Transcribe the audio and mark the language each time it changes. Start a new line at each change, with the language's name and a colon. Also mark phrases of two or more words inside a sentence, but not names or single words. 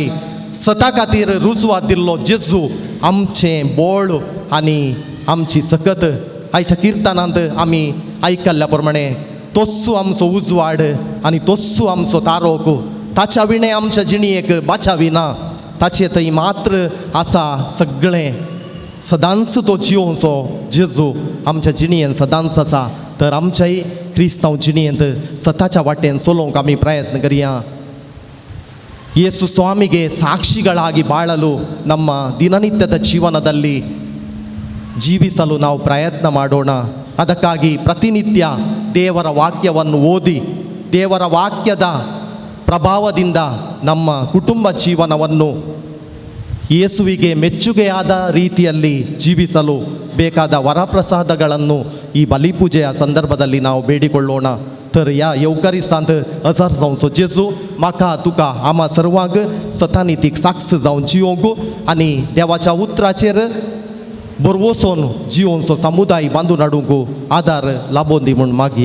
Konkani: सता खातीर रुजवात दिल्लो जेजू आमचें बोळ आनी आमची सकत आयच्या किर्तनांत आमी आयकल्ल्या प्रमाणे तोस्सू आमचो उजवाड आनी तोस्सू आमचो तारोक, ताच्या विणे आमच्या जिणयेक बाचाविना, ताचे थंय मात्र आसा सगळें. सदांच तो जियोचो जेजू आमच्या जिणयेन सदांच आसा. तर आमच्याय क्रिस्तांव जिणयेंत सताच्या वाटेन चलोवंक आमी प्रयत्न करया.
Kannada: ಯೇಸು ಸ್ವಾಮಿಗೆ ಸಾಕ್ಷಿಗಳಾಗಿ ಬಾಳಲು ನಮ್ಮ ದಿನನಿತ್ಯದ ಜೀವನದಲ್ಲಿ ಜೀವಿಸಲು ನಾವು ಪ್ರಯತ್ನ ಮಾಡೋಣ. ಅದಕ್ಕಾಗಿ ಪ್ರತಿನಿತ್ಯ ದೇವರ ವಾಕ್ಯವನ್ನು ಓದಿ ದೇವರ ವಾಕ್ಯದ ಪ್ರಭಾವದಿಂದ ನಮ್ಮ ಕುಟುಂಬ ಜೀವನವನ್ನು ಯೇಸುವಿಗೆ ಮೆಚ್ಚುಗೆಯಾದ ರೀತಿಯಲ್ಲಿ ಜೀವಿಸಲು ಬೇಕಾದ ವರಪ್ರಸಾದಗಳನ್ನು ಈ ಬಲಿಪೂಜೆಯ ಸಂದರ್ಭದಲ್ಲಿ ನಾವು ಬೇಡಿಕೊಳ್ಳೋಣ.
Konkani: तर या येवकारिस्तांत हजर जावचो जेजू म्हाका तुका आम्हा सर्वांक सतानितीक साक्ष जावन जियोंक आनी देवाच्या उतराचेर बरवोसोन जियोंचो समुदाय बांदून हाडूंक आदार लाबोवन दी म्हूण मागया.